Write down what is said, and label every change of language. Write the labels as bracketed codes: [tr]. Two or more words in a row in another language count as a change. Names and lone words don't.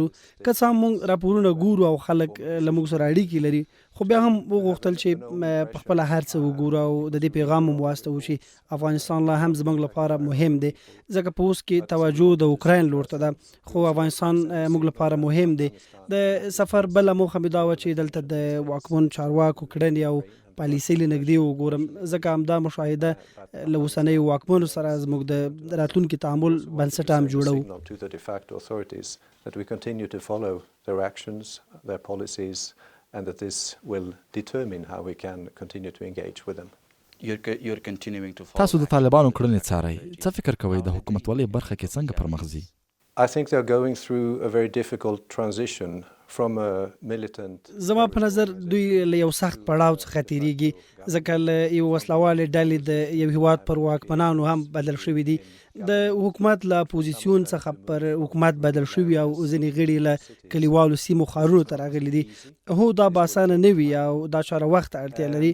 [ps] که څه هم موږ راپورونه ګورو او خلک له موږ سره اړیکې لري خو بیا هم وغوښتل چې په خپله هر څه وګورو او د دې پیغام هم واستوو چې افغانستان لا هم زموږ لپاره مهم دی ځکه په اوس کې توجه د اوکراین لور ته ده خو افغانستان موږ لپاره مهم دی. د سفر بله موخه مې دا وه چې دلته د واکمن چارواکو کړنې او پالیسۍ له نږدې وګورم ځکه همدا مشاهده له اوسنیو واکمنو سره زموږ د راتلونکي تعامل بنسټ هم جوړوو. [en] To the de facto authorities that we continue to follow their actions, their policies, and that this will determine how we can continue to engage with them. You're continuing to follow. [ps] تاسو د طالبانو کړنې څارئ. څه فکر کوئ د حکومتولۍ برخه کې څنګه پرمخ ځي؟ [en] I think they're going through a very difficult transition from a militant. [ps] زما په نظر دوی له یو سخت پړاو څخه تیریږي ځکه له یو وسلوالې ډلې د یو هیواد پر واکمنانو هم بدل شوي دي. د حکومت له اپوزیسیون څخه پر حکومت بدل شوي او ځینې غړي له کلیوالو سیمو ښارونو ته راغلي دي. هو دا به اسانه نه وي او دا چاره وخت اړتیا لري.